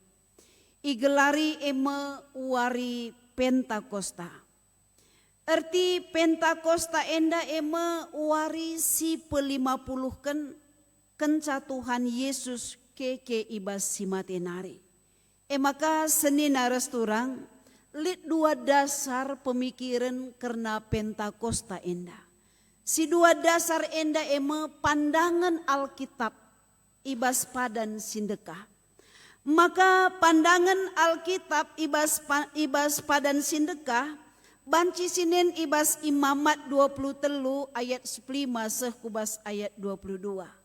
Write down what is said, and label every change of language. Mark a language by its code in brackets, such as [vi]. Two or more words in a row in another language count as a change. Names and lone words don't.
[btx] Igelari ema wari Pentakosta. Erti Pentakosta enda ema wari si pe-50 kenca Tuhan Yesus keke ibas si matenari. Maka senina resturang lit dua dasar pemikiran karena Pentakosta enda. Si dua dasar enda ema pandangan Alkitab ibas padan sindekah. Maka pandangan Alkitab ibas padan sindekah banci sinen ibas Imamat 23 ayat 15 sehkubas ayat 22.